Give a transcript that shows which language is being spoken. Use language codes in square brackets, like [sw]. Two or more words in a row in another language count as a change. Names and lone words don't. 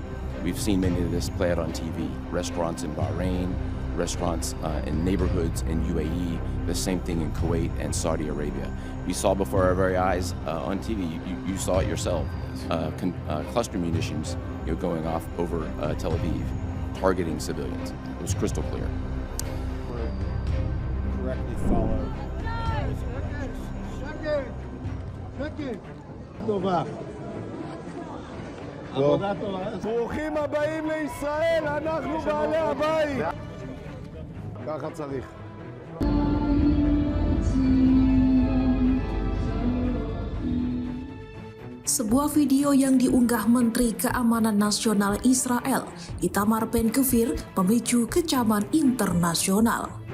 [en] We've seen many of this play out on TV. Restaurants in Bahrain, restaurants in neighborhoods in UAE, the same thing in Kuwait and Saudi Arabia. We saw before our very eyes on TV, you saw it yourself, cluster munitions going off over Tel Aviv, targeting civilians. It was crystal clear. Correctly followed. [he] ברוכים הבאים לישראל, אנחנו בעלי הבית. ככה צריך. [id] Sebuah video yang diunggah Menteri Keamanan Nasional Israel, Itamar Ben-Gvir, memicu kecaman internasional.